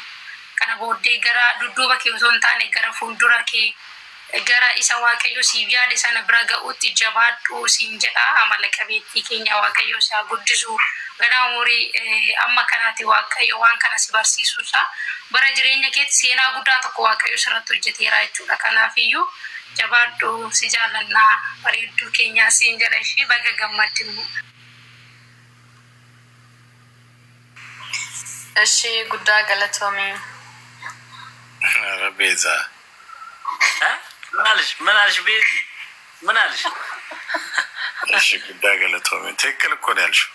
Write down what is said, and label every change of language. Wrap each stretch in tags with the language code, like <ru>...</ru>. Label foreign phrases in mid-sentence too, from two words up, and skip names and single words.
<om>kana booddee gara dudduuba kee osoo hin taane gara fuuldura kee gara isa waaqayyo siif yaade sana bira ga'utti jabaadhu siin jedha amala qabeettii keenya waaqayyo isaa guddisu gara umurii amma kanaati waaqayyo waan kana si barsiisuusa bara jireenya keetti seenaa guddaa tokko waaqayyo sirratti hojjeteera jechuudha kanaafiyyu jabaadhu si jaallannaa bareedduu keenya siin jedha ishii baga gammaddimu. እሺ guddaa galatoomi</om> <am>ቤዛ ምን አልሽ ቤዚ ምን አልሽ? እሺ</am> <om>guddaa galatoomi</om> <am>ትክክል እኮ ነው ያልሽው።</am>